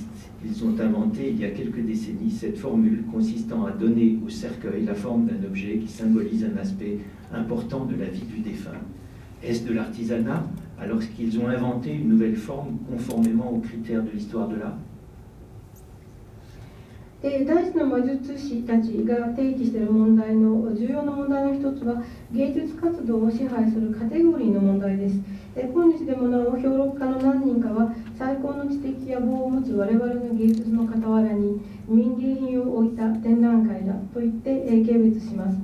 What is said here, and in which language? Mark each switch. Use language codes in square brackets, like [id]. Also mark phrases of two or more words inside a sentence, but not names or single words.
[fr] Ils ont inventé il y a quelques décennies cette formule consistant à donner au cercueil la forme d'un objet qui symbolise un aspect important de la vie du défunt. Est-ce de l'artisanat alors qu'ils ont inventé une nouvelle forme conformément aux critères de l'histoire de l'art? [ja] 大師の魔術師たちが提起している問題の重要な問題の一つは、芸術活動を支配するカテゴリーの問題です。今日でもなお評論家の何人かは、最高の知的野望を持つ我々の芸術の傍らに民芸品を置いた展覧会だと言って軽蔑します。